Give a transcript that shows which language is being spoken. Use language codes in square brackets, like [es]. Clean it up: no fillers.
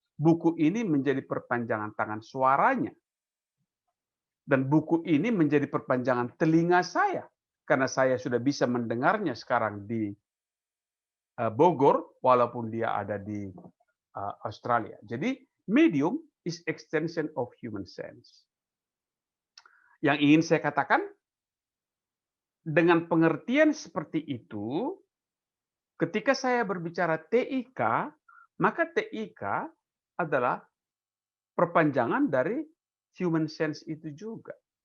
[id] Buku ini menjadi perpanjangan tangan suaranya. Dan buku ini menjadi perpanjangan telinga saya, karena saya sudah bisa mendengarnya sekarang di Bogor, walaupun dia ada di Australia. [en] Jadi medium is extension of human sense. [id] Yang ingin saya katakan, dengan pengertian seperti itu, ketika saya berbicara TIK, maka TIK adalah perpanjangan dari human sense itu juga.